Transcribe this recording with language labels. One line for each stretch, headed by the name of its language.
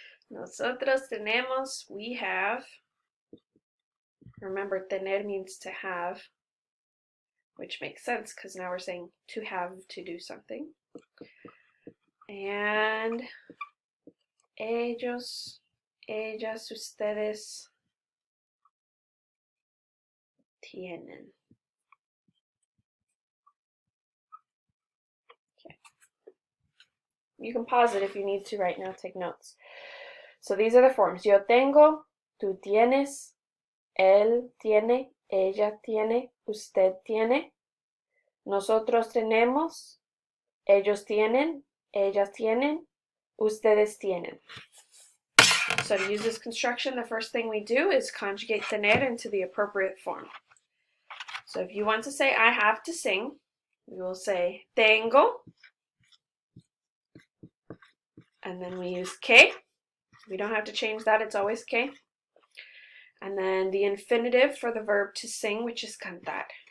Spanish: Nosotros tenemos,
English: we have. Remember, tener means to have, which makes sense because now we're saying to have to do something.
Spanish: And ellos, ellas, ustedes tienen.
English: Okay. You can pause it if you need to right now, take notes. So these are the forms.
Spanish: Yo tengo, tú tienes, él tiene, ella tiene, usted tiene, nosotros tenemos, ellos tienen, ellas tienen, ustedes tienen.
English: So to use this construction, the first thing we do is conjugate tener into the appropriate form. So if you want to say I have to sing, we will say tengo, and then we use que. We don't have to change that, it's always que. And then the infinitive for the verb to sing, which is cantar.